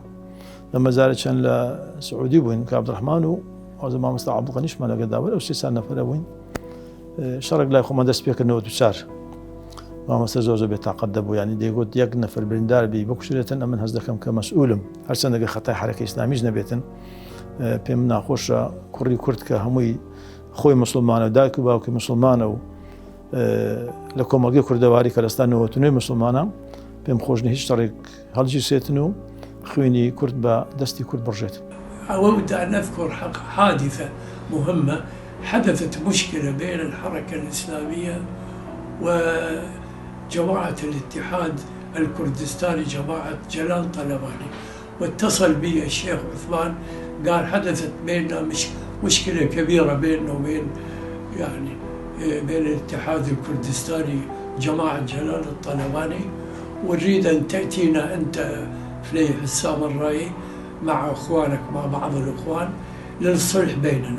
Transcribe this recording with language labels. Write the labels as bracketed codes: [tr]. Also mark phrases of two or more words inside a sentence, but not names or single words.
[ckb] لە مەزارە چەند لە سعودی بووین کە عەبدوڕەحمان و ئەوزە مامۆستا عەبدوڵغەنیشمان لەگەڵداوە ئەو 3 نەفەرە بووین، شەڕێک لای خۆمان دەست پێکردنەوە تو چار، مامۆستا زۆر بێتاقەت دەبوو، یعنی دەیگوت یەک نەفەر بریندار بی بکوژێتن ئەمن هەست دەکەم کە مەسئولم، هەرچەندە خەتای حەرەکەی ئیسلامیش نەبێتن، پێم ناخۆشە کوڕی کورد کە هەمووی خۆی مسلمانە دایک و باوکی مسلمانە و لە کۆمەڵگەی کوردەواری کە لەستا نەوەتونەی مسلمانە پێم خۆش نە هیچ شەڕێک هەڵگیرسێتن و خوێنی کورد بە دەستی کورد بڕژێت. [ar] أود أن أذكر حادثة مهمة حدثت مشكلة بين الحركة الإسلامية وجماعة الاتحاد الكردستاني جماعة جلال طلباني، واتصل بي الشيخ عثمان قال حدثت بيننا مشكلة كبيرة بيننا وبين يعني بين الاتحاد الكردستاني جماعة جلال الطلباني، ونريد أن تأتينا أنت فليح السامرائي مع أخوانك مع بعض الأخوان للصلح بيننا.